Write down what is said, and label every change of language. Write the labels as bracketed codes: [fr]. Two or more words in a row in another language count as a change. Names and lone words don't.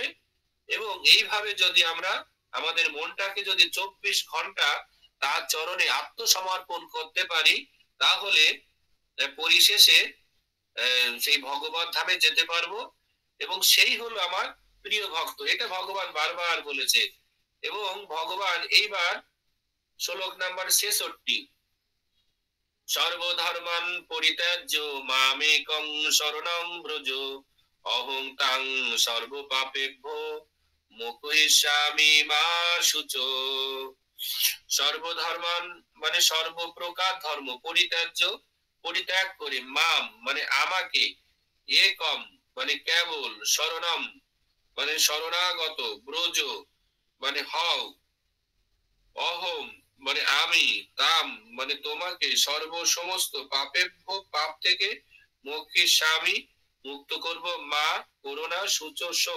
[bn] এবং এইভাবে যদি আমরা আমাদের মনটাকে যদি 24 ঘন্টা তার চরণে আত্মসমর্পণ করতে পারি, তাহলে পরিশেষে সেই ভগবত ধামে যেতে পারবো এবং সেই হলো আমার প্রিয় ভক্ত। এটা ভগবান বারবার বলেছে। এবং ভগবান এইবার শ্লোক নাম্বার 66, [sa] সর্বধর্মান পরিত্যাজ্য মামেকং শরণং ব্রজ অহং তাং সর্বপাপেভ্যো মোক্ষয়িষ্যামি মা শুচো। [bn] সর্বধর্মান মানে সর্বপ্রকার ধর্ম পরিত্যাজ্য, পরিত্যাগ করে, মাম মানে আমাকে, একম মানে কেবল, শরণম মানে শরণাগত, ব্রজ মানে হও, অহম মানে আমি, তাম মানে তোমাকে, সর্ব সমস্ত পাপের পাপ থেকে মোক্ষের স্বামী মুক্ত করব মা করুণা সূচ শোক।